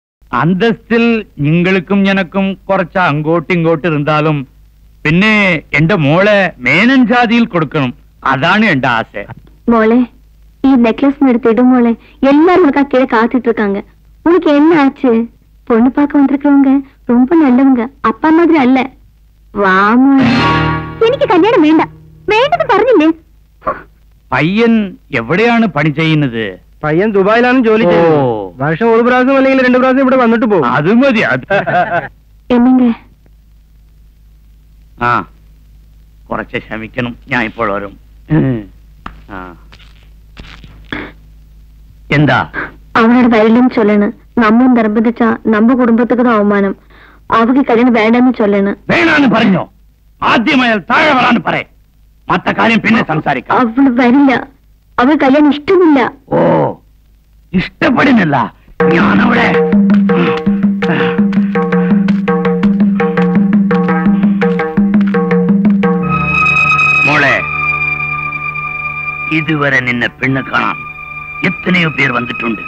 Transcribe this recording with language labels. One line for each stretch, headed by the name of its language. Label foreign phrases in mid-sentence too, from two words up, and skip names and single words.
Malayalam: അന്തസ്തിൽ നിങ്ങൾക്കും എനക്കും കുറച്ച് അങ്ങോട്ടും ഇങ്ങോട്ടും ഇരുന്നാലും പിന്നെ എന്റെ മോളെ മേനൻ ജാതിയിൽ കൊടുക്കണം. അതാണ് എന്റെ ആശ. മോളെ, ഈ നെക്ലസ് എടുത്തിടും മോളെ.
Tamil: எல்லாரும் உனக்கா கீழே காத்துட்டு இருக்காங்க. உனக்கு என்ன ஆச்சு? பொண்ணு பார்க்க வந்திருக்கவங்க ரொம்ப நல்லவங்க, அப்பா மாதிரி அல்ல.
Malayalam: வா മോളെ. എനിക്ക് കല്യാണം വേണ്ട. വേണ്ടെന്ന് പറഞ്ഞില്ലേ? പയ്യൻ എവിടെയാണ് പണി ചെയ്യുന്നത്? പയ്യൻ ദുബായിലാണ് ജോലി ചെയ്യുന്നത്. വർഷം ഒരു പ്രാവശ്യം അല്ലെങ്കിൽ 2 പ്രാവശ്യം ഇവിടെ വന്നിട്ട് പോകും. അത് മതി.
Tamil: என்னங்க?
Malayalam: ആ, കുറച്ച് ക്ഷമിക്കണം, ഞാൻ ഇപ്പോൾ വരും. എന്താ
Tamil: அவனோட வயலும் சொல்லணும். நம்ம നിർബന്ധിച്ചാ நம்ம കുടുംബத்துக்கு தான் அவமானம். அவக்கு கல்யாணம் வேண்டாம்னு சொல்லணும்.
Malayalam: വേണമെന്ന് പറഞ്ഞോ? ആദ്യമായി താഴെ വരാന്ന് പറ. മറ്റ കാര്യം പിന്നെ സംസാരിക്കാം. അവള് വരില്ല. അവൾ കല്യാണം ഇഷ്ടമില്ല. ഓ, ഇഷ്ടപ്പെടുന്നില്ല. ഞാനവിടെ മോളെ, ഇതുവരെ നിന്നെ പെണ്ണ് കാണാൻ എത്രയോ പേർ വന്നിട്ടുണ്ട്.